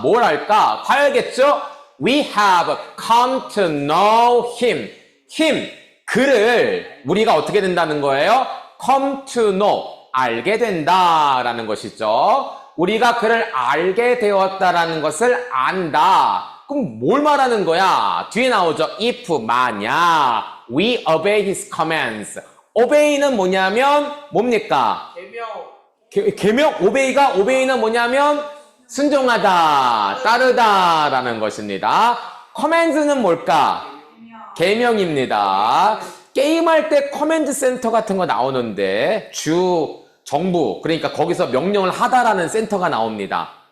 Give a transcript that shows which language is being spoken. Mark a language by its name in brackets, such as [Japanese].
[Korean] 뭘 알까? 봐야겠죠? [English] We have come to know him. him. [Korean] 그를 우리가 어떻게 된다는 거예요? [English] come to know. [Korean] 알게 된다라는 것이죠. 우리가 그를 알게 되었다라는 것을 안다. 그럼 뭘 말하는 거야? 뒤에 나오죠. [English] if, [Korean] 만약 [English] we obey his commands. [Korean] obey는 뭐냐면 뭡니까? 계명. obey는 뭐냐면 순종하다, 따르다라는 것입니다. commands는 뭘까? 계명입니다. 게임할 때 커맨드 센터 같은 거 나오는데 정부, 그러니까 거기서 명령을 하다라는 센터가 나옵니다.